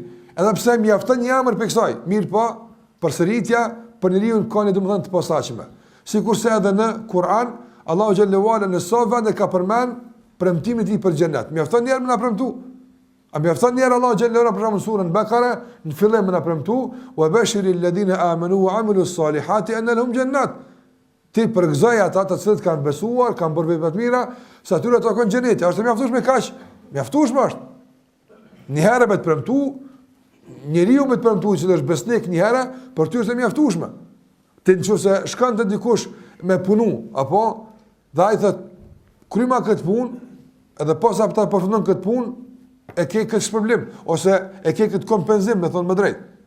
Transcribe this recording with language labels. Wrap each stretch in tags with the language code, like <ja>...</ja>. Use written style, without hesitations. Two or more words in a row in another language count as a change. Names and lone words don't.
<sq>Edhe pse mjafton një emër për kësaj, mirë po, përsëritja për njeriu ka një domethënë të posaçme. Sikurse edhe në Kur'an Allahu</sq> <ar>جل وعلا</ar> <sq>në sa vende ka përmend premtimin e tij për xhenet. Mjafton një herë më na premtu. A mjafton një herë Allahu</sq> <ar>جل وعلا</ar> <sq>për surën Bakara në fillim më na premtu</sq> <ar>وبشر الذين آمنوا وعملوا الصالحات أن لهم جنات.</ar> <sq>Ti përgëzoj ata të cilët kanë besuar, kanë bërë vepra të mira, se atyre ata kanë xhenet. Është mjaftueshme kaq? Mjaftueshme është. Një herë me të premtu, njeriu me të premtu që është besnik një herë, për ty është mjaftueshme. Ti nëse shkon te dikush me punu, apo dhe ai thotë kryma këtë punë, edhe pas ata përfundon këtë punë, e ke këtë problem ose e ke këtë kompenzim, me thonë më drejt.</sq>